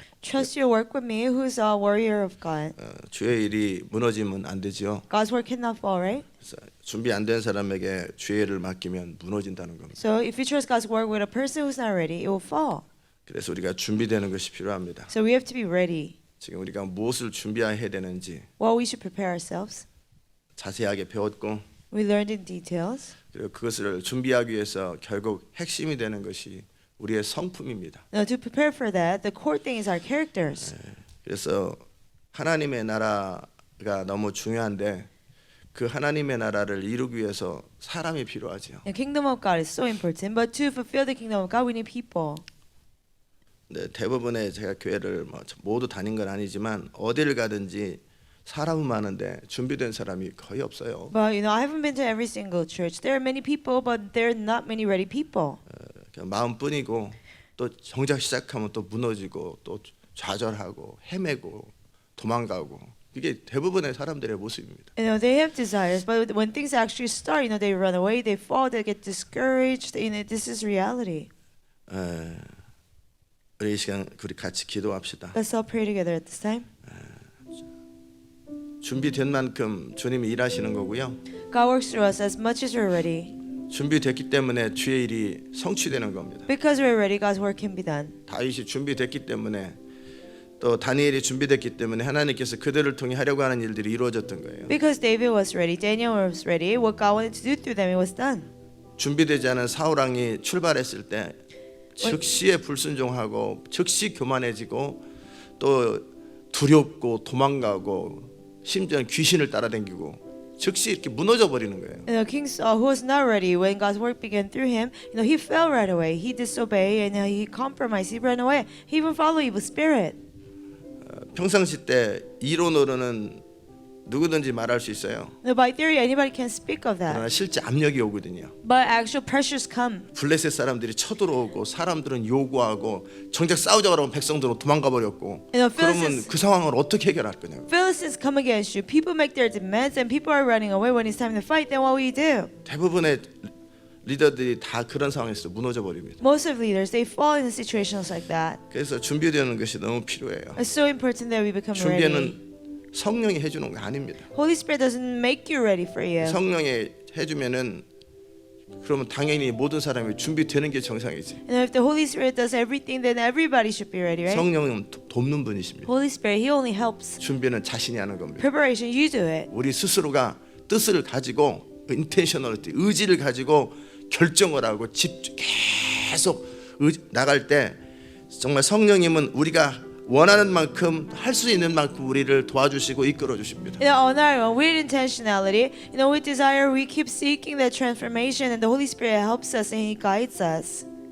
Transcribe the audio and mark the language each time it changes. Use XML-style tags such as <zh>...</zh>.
<en>Trust your work with me, who's a warrior of God.</en> <ko>주의 일이 무너지면 안 되지요</ko> <en>God's work cannot fall, right?</en> <ko>그래서 준비 안 된 사람에게 주의 일을 맡기면 무너진다는 겁니다</ko> <en>So if you trust God's work with a person who's not ready, it will fall.</en> <ko>그래서 우리가 준비되는 것이 필요합니다</ko> <en>So we have to be ready.</en> <ko>지금 우리가 무엇을 준비해야 되는지</ko> <en>Well, we should prepare ourselves.</en> <ko>자세하게 배웠고</ko> <en>We learned in details.</en> <ko>그리고 그것을 준비하기 위해서 결국 핵심이 되는 것이 우리의 성품입니다.</ko> <en>Now, to prepare for that, the core thing is our characters.</en> <ko>그래서 하나님의 나라가 너무 중요한데 그 하나님의 나라를 이루기 위해서 사람이 필요하죠.</ko> <en>The kingdom of God is so important, but to fulfill the kingdom of God, we need people.</en> <ko>네, 대부분의 제가 교회를 모두 다닌 건 아니지만 어디를 가든지 사람은 많은데 준비된 사람이 거의 없어요.</ko> <en>But I haven't been to every single church. There are many people, but there are not many ready people.</en> <ko>그냥 마음뿐이고 또 정작 시작하면 또 무너지고 또 좌절하고 헤매고 도망가고 이게 대부분의 사람들의 모습입니다.</ko> <en>They have desires, but when things actually start, they run away, they fall, they get discouraged. This is reality.</en> <ko>우리 이 시간 우리 같이 기도합시다.</ko> <en>Let's all pray together at this time.</en> <ko>준비된 만큼 주님이 일하시는 거고요.</ko> <en>God works through us as much as we're ready.</en> <ko>준비됐기 때문에 주의 일이 성취되는 겁니다.</ko> <en>Because we're ready, God's work can be done.</en> <ko>다윗이 준비됐기 때문에 또 다니엘이 준비됐기 때문에 하나님께서 그들을 통해 하려고 하는 일들이 이루어졌던 거예요.</ko> <en>Because David was ready, Daniel was ready, what God wanted to do through them, it was done.</en> <ko>준비되지 않은 사울 왕이 출발했을 때 즉시에 불순종하고 즉시 교만해지고 또 두렵고 도망가고 심지어 귀신을 따라다니고 즉시 이렇게 무너져 버리는 거예요.</ko> <en>King Saul, who was not ready when God's work began through him, he fell right away. He disobeyed and he compromised. He ran away. He even followed evil spirit.</en> <ko>평상시 때 이론으로는 누구든지 말할 수 있어요.</ko> <en>By theory, anybody can speak of that.</en> <ko>그러나 실제 압력이 오거든요.</ko> <en>But actual pressures come.</en> <ko>블레셋 사람들이 쳐들어오고 사람들은 요구하고 정작 싸우자고 하면 백성들은 도망가 버렸고 그러면 그 상황을 어떻게 해결할 거냐고.</ko> <en>Philistines come against you. People make their demands and people are running away when it's time to fight. Then what will you do?</en> <ko>대부분의 리더들이 다 그런 상황에서 무너져 버립니다.</ko> <en>Most of leaders, they fall in situations like that.</en> <ko>그래서 준비되는 것이 너무 필요해요.</ko> <en>It's so important that we become ready.</en> <ko>준비는 성령이 해주는 거 아닙니다.</ko> <en>Holy Spirit doesn't make you ready for you.</en> <ko>성령이 해주면은 그러면 당연히 모든 사람이 준비되는 게 정상이지.</ko> <en>And if the Holy Spirit does everything, then everybody should be ready, right?</en> <ko>성령은 돕는 분이십니다.</ko> <en>Holy Spirit, He only helps.</en> <ko>준비는 자신이 하는 겁니다.</ko> <en>Preparation, you do it.</en> <ko>우리 스스로가 뜻을 가지고 intentionality, 의지를 가지고 결정을 하고 계속 나갈 때 정말 성령님은 우리가 원하는 만큼 할 수 있는 만큼 우리를 도와주시고 이끌어 주십니다.</ko> <en>On our own, with intentionality, with desire, we keep seeking that transformation, and the Holy Spirit helps us and He guides us.</en>